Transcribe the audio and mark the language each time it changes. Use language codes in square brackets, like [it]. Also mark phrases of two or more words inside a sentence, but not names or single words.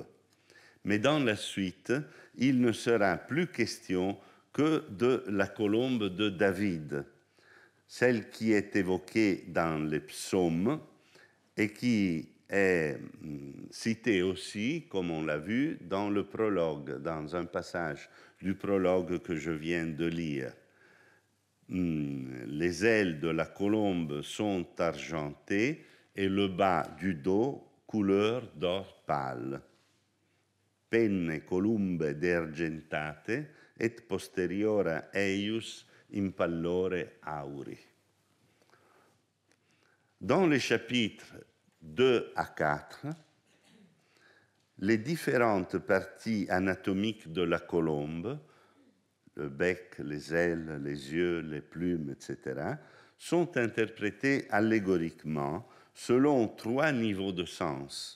[fr] Mais dans la suite, il ne sera plus question que de la colombe de David, celle qui est évoquée dans les psaumes et qui est citée aussi, comme on l'a vu, dans le prologue, dans un passage du prologue que je viens de lire. Les ailes de la colombe sont argentées et le bas du dos couleur d'or pâle. [la] Penne columbe deargentate et posteriora eius in pallore auri. [fr] Dans les chapitres 2 à 4, les différentes parties anatomiques de la colombe, le bec, les ailes, les yeux, les plumes, etc., sont interprétées allégoriquement selon 3 niveaux de sens.